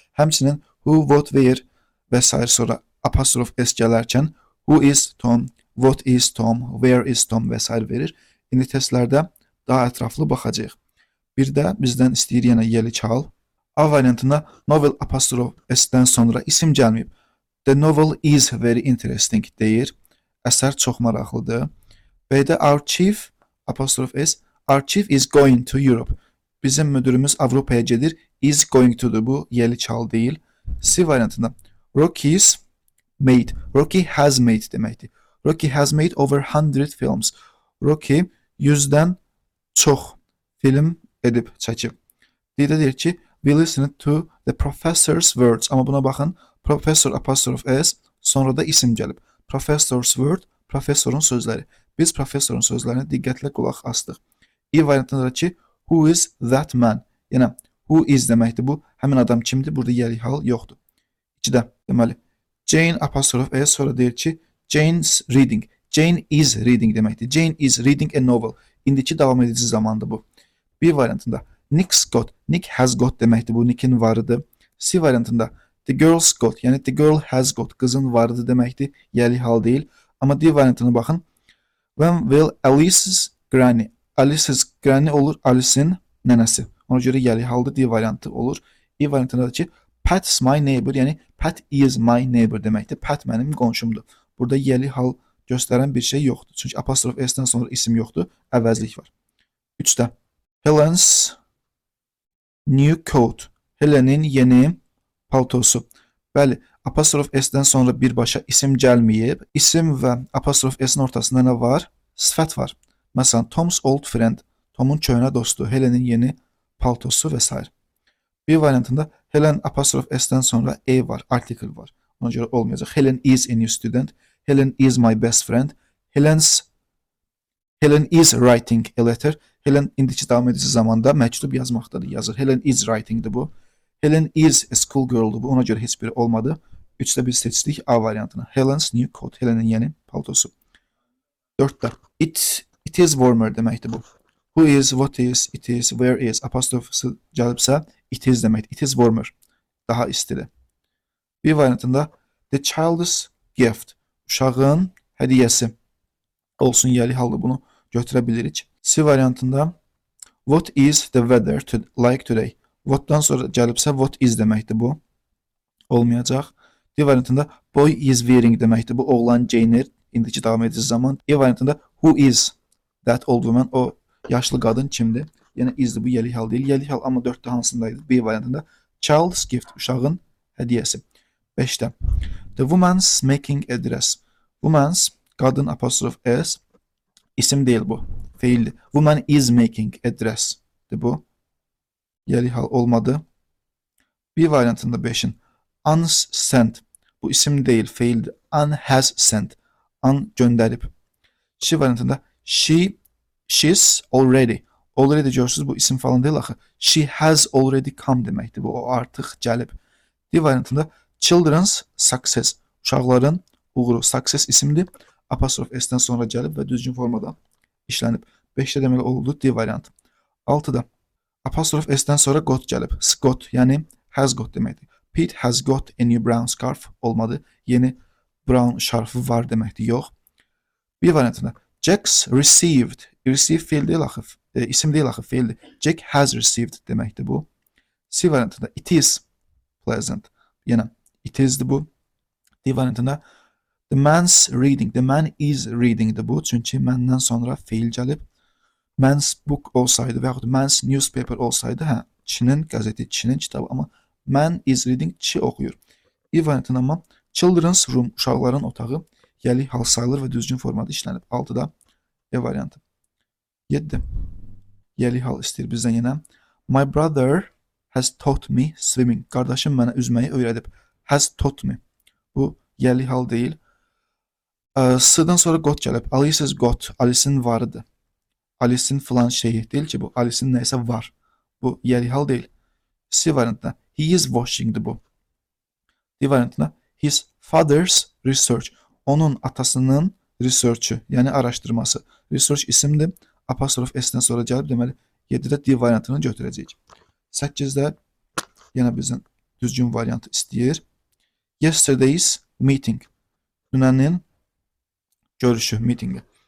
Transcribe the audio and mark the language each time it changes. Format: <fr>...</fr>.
<az>Həmçinin who, what, where və s. sonra apostrof S gələrkən</az> <en>who is Tom, what is Tom, where is Tom</en> <az>və s. verir. İndi testlərdə daha ətraflı baxacağıq. Bir də bizdən istəyir yenə yəli hal. A variantında novel apostrof S-dən sonra isim gəlməyib.</az> <en>The novel is very interesting</en> <az>deyir. Əsər çox maraqlıdır. B-də our chief apostrof S,</az> <en>our chief is going to Europe.</en> <az>Bizim müdürümüz Avropaya gedir.</az> <en>Is going to'dur.</en> <az>Bu yəli hal deyil. C variantında Rocky's made.</az> <en>Rocky has made</en> <az>deməkdir.</az> <en>Rocky has made over 100 films.</en> <az>Rocky 100-dən çox film edib, çəkib. Deyir ki,</az> <en>we listened to the professor's words.</en> <az>Amma buna baxın, professor apostrof S, sonra da isim gəlib. Professor's word, professorun sözləri. Biz professorun sözlərinə diqqətlə qulaq astıq. E variantında ki,</az> <en>who is that man?</en> <az>Yəni, who is deməkdir bu. Həmin adam kimdir? Burada yəli hal yoxdur. 2-də, deməli, Jane apostrof S, sonra deyir ki, Jane's reading.</az> <en>Jane is reading</en> <az>deməkdir.</az> <en>Jane is reading a novel.</en> <az>İndiki davam edici zamandır bu. B variantında Nick's got.</az> <en>Nick has got</en> <az>deməkdir. Bu Nick'in varıdır. C variantında the girl's got. Yəni</az> <en>the girl has got.</en> <az>Qızın varıdır deməkdir. Yəli hal deyil. Amma D variantına baxın.</az> <en>When will Alice's granny?</en> <az>Alice's granny olur Alice'in nənəsi. Ona görə yəli halda D variantı olur. E variantında da ki Pat's my neighbor, yəni</az> <en>Pat is my neighbor</en> <az>deməkdir. Pat mənim qonşumdur. Burada yəli hal göstərən bir şey yoxdur. Çünki apostrof S-dən sonra isim yoxdur, əvəzlik var. 3-də Helen's new coat. Helenin yeni paltosu. Bəli, apostrof S-dən sonra birbaşa isim gəlməyib. İsim və apostrof S-in ortasında nə var? Sifət var. Məsələn,</az> <en>Tom's old friend,</en> <az>Tomun köhnə dostu, Helenin yeni paltosu və s. Bir variantında Helen apostrof S-dən sonra A var, article var. Ona görə olmayacaq.</az> <en>Helen is a new student. Helen is my best friend. Helen is writing a letter.</en> <az>Helen indiki davam edici zamanda məktub yazmaqdadır, yazır.</az> <en>Helen is writingdir</en> <az>bu.</az> <en>Helen is a school girl'dur</en> <az>bu. Ona görə heç biri olmadı. 3-də biz seçdik A variantını.</az> <en>Helen's new coat.</en> <az>Helenin yeni paltosu. 4-də</az> <en>it is warmer</en> <az>deməkdir bu. Who is, what is, it is, where is apostrofası gəlibsə it is deməkdir.</az> <en>It is warmer.</en> <az>Daha istidir. Bir variantında</az> <en>the child's gift.</en> <az>Uşağın hədiyyəsi olsun yəli halda bunu götürə bilirik. C variantında</az> <en>what is the weather like today?</en> <az>What'dan sonra gəlibsə what is deməkdir bu. Olmayacaq. D variantında boy is wearing deməkdir. Bu oğlan geyinir. İndiki davam edici zaman. E variantında</az> <en>who is that old woman?</en> <az>O yaşlı qadın kimdir? Yəni isdir, bu yəli hal deyil. Yəli hal amma 4-də hansındaydı? B variantında child's gift, uşağın hədiyyəsi. 5-də</az> <en>the woman's making a dress.</en> <az>Woman's, qadın apostrof S, isim deyil bu, feildir.</az> <en>Woman is making a dress.</en> <az>Bu yəli hal olmadı. B variantında 5-in unsent. Bu isim deyil, feildir. Un has sent. Un göndərib. C variantında she's already. Already görürsünüz bu isim falan deyil axı.</az> <en>She has already come</en> <az>deməkdir. Bu o artıq gəlib. D variantında children's success. Uşaqların uğuru. Success isimdir. apostrof S-dən sonra gəlib və düzgün formada işlənib. 5-də deməli oldu D variantı. 6-da apostrof S-dən sonra got gəlib. Got, yəni has got deməkdir.</az> <en>Pete has got a new brown scarf</en> <az>olmadı. Yeni brown şarfı var deməkdir. Yox. Bir variantında Jack's received. Receive fiil deyil axı. İsim deyil axı, fiildir.</az> <en>Jack has received</en> <az>deməkdir bu. C variantında</az> <en>it is pleasant.</en> <az>Yenə</az> <en>it is'dir bu.</en> <az>D variantında</az> <en>the man's reading. The man is reading'dir bu.</en> <az>Çünki məndən sonra fiil gəlib. Man's book olsaydı və yaxud man's newspaper olsaydı, hə, kişinin qəzeti, kişinin kitabı, amma</az> <en>man is reading,</en> <az>kişi oxuyur. E variantında amma</az> <en>children's room,</en> <az>uşaqların otağı yəli hal sayılır və düzgün formada işlənib. 6-da E variantı. 7. Yəli hal istəyir bizdən yenə.</az> <en>My brother has taught me swimming.</en> <az>Qardaşım mənə üzməyi öyrədib. Has taught me. Bu yəli hal deyil. S-dən sonra got gəlib. Alice's got. Alice'in varıdır. Alice'in filan şeyi deyil ki bu. Alice'in nəysə var. Bu yəli hal deyil. C variantında</az> <en>he is washing'dir</en> <az>bu. D variantında</az> <en>his father's research.</en> <az>Onun atasının research'ü, yəni araşdırması. Research isimdir. Apostrof S-dən sonra gəlib, deməli 7-də D variantını götürəcəyik. 8-də yenə bizdən düzgün variantı istəyir.</az> <en>Yesterday's meeting.</en> <az>Dünənin görüşü, meetingi.</az>